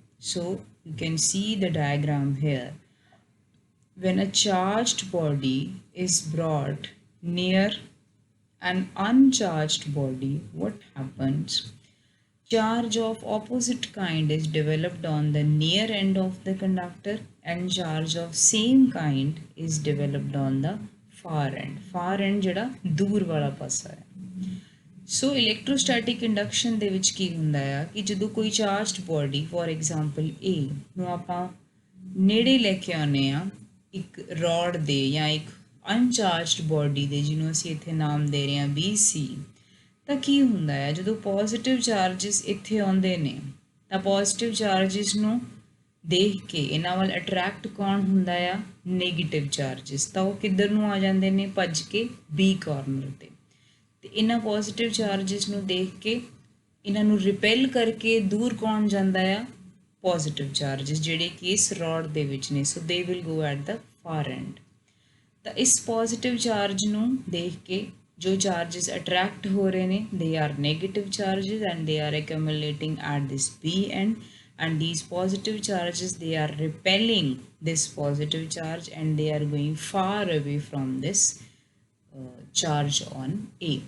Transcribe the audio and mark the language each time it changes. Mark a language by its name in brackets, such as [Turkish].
[English] So you can see the diagram here. When a charged body is brought near an uncharged body, what happens? Charge of opposite kind is developed on the near end of the conductor, and charge of same kind is developed on the far end. Far end [Punjabi] ਜਿਹੜਾ ਦੂਰ ਵਾਲਾ ਪਾਸਾ ਹੈ. ਸੋ electrostatic induction ਦੇ ਵਿੱਚ ਕੀ ਹੁੰਦਾ ਆ ਕਿ ਜਦੋਂ ਕੋਈ charged body, for example A ਨੂੰ ਆਪਾਂ ਨੇੜੇ ਲੈ ਕੇ ਆਉਂਦੇ ਆ ਇੱਕ ਰੋਡ ਦੇ ਜਾਂ ਇੱਕ ਅਨਚਾਰਜਡ ਬੋਡੀ ਦੇ, ਜਿਹਨੂੰ ਅਸੀਂ ਇੱਥੇ ਨਾਮ ਦੇ ਰਹੇ ਹਾਂ BC, ਤਾਂ ਕੀ ਹੁੰਦਾ ਹੈ ਜਦੋਂ ਪੋਜ਼ਿਟਿਵ ਚਾਰਜਿਸ ਇੱਥੇ ਆਉਂਦੇ ਨੇ ਤਾਂ ਪੋਜ਼ਿਟਿਵ ਚਾਰਜਿਸ ਨੂੰ ਦੇਖ ਕੇ ਇਹਨਾਂ ਵੱਲ ਅਟਰੈਕਟ ਕੌਣ ਹੁੰਦਾ ਆ? Negative charges. ਤਾਂ ਉਹ ਕਿੱਧਰ ਨੂੰ ਆ ਜਾਂਦੇ ਨੇ? ਭੱਜ ਕੇ B ਕਾਰਨਰ 'ਤੇ। ਤੇ ਇਹਨਾਂ ਪੋਜ਼ਿਟਿਵ ਚਾਰਜਿਸ ਨੂੰ ਦੇਖ ਕੇ ਇਹਨਾਂ ਨੂੰ ਰਿਪੈਲ ਕਰਕੇ ਦੂਰ ਕੌਣ ਜਾਂਦਾ ਆ? ਪੋਜ਼ਿਟਿਵ ਚਾਰਜਿਸ, ਜਿਹੜੇ ਕਿ ਇਸ ਰੋਡ ਦੇ ਵਿੱਚ ਨੇ। [English] So they will go at the far end. [Punjabi] ਤਾਂ ਇਸ ਪੋਜ਼ਿਟਿਵ ਚਾਰਜ ਨੂੰ ਦੇਖ ਕੇ ਜੋ ਚਾਰजेस ਅਟਰੈਕਟ ਹੋ ਰਹੇ ਨੇ [English] they are negative charges and they are accumulating at this B end, and these positive charges they are repelling this positive charge and they are going far away from this charge on A.